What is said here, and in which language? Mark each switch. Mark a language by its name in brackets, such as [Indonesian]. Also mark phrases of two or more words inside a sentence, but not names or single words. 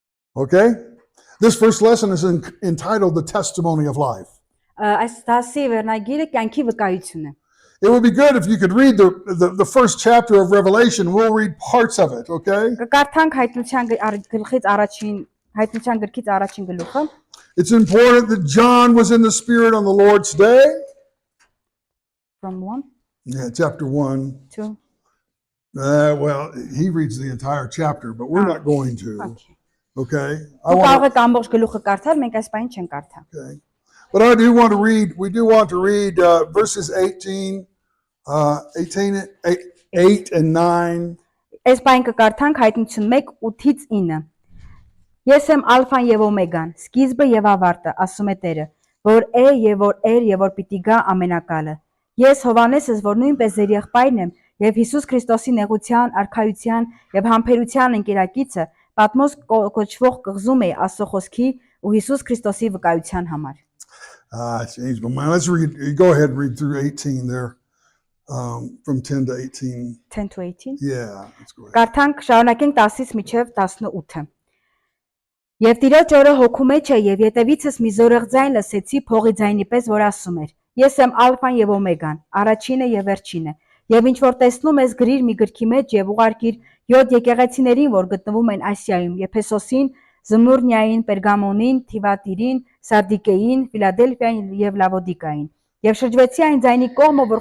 [English] Okay? This first lesson is entitled The Testimony of Life. [Armenian] Այս դասի վերնագիրը կյանքի վկայությունը։ [English] It would be good if you could read the first chapter of Revelation. We'll read parts of it, okay? [Armenian] Կկարդանք հայտնության գրքից առաջին գլուխը։ [English] It's important that John was in the Spirit on the Lord's day. From 1 Yeah, chapter 1. to Well, he reads the entire chapter, but we're not going to. Okay? [Armenian] Կարող եք ամբողջ գլուխը կարդալ, մենք այս բանը չենք կարդա։ [English] Okay. But I do want to read, we do want to read verses 8 and 9. [Armenian] Այս բանը կկարդանք հայտնություն 1:8-ից 9։ Ես եմ ալֆան եւ օմեգան, սկիզբը եւ ավարտը, ասում է Տերը, որ է եւ որ էր եւ որ պիտի գա ամենակալը։ Ես Հովանեսս, որ նույնպես ձեր եղբայրն եմ եւ Հիսուս Քրիստոսի նեղության, արքայության եւ համբերության ընկերակիցը, Պատմոս կոչվող կղզում է Աստծո խոսքի ու Հիսուս Քրիստոսի վկայության համար։ [English] Changed my mind. Let's read. Go ahead and read through 18 there, from 10 to 18. 10 to 18. Yeah, let's go ahead. [Armenian] Կարդանք շարունակենք 10-ից մինչև 18-ը։ Եվ Տիրոջ օրը հոգու մեջ է եւ ետևիցս մի զորեղ ձայն լսեցի փողի ձայնի պես, որ ասում էր. Ես եմ ալֆան եւ օմեգան, առաջինը եւ վերջինը։ Եվ ինչ որ տեսնում ես գրիր մի գրքի մեջ եւ ուղարկիր 7 եկեղեցիներին, որ գտնվում են Ասիայում, Եփեսոսին, Զմուրնիային, Պերգամոնին, Թիվատիրին, Սարդիկեին, Ֆիլադելֆիային եւ Լավոդիկային։ Եվ շրջվեցի այն ձայնի կողմը, որ